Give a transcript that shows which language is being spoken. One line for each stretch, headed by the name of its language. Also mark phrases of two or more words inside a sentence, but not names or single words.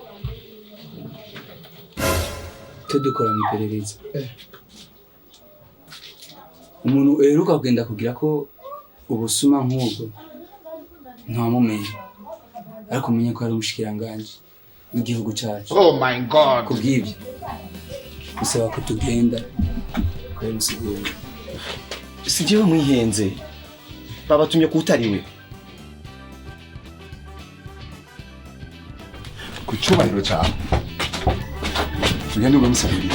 Rundi: Tudukora mu iperereza. Umuntu uheruka kugenda kugira ko ubusuma nk'ubwo ntamumenye, ariko umenye ko ari umushikiranganje w'igihugu cyacu.
English: Oh my God!
Rundi: Kubw'ibyo bisaba ko tugenda kuri musigura. Sijewe mwihenze. Babatumye kutariwe. Ku cyubahiro cyawe. Tugende umusabiri.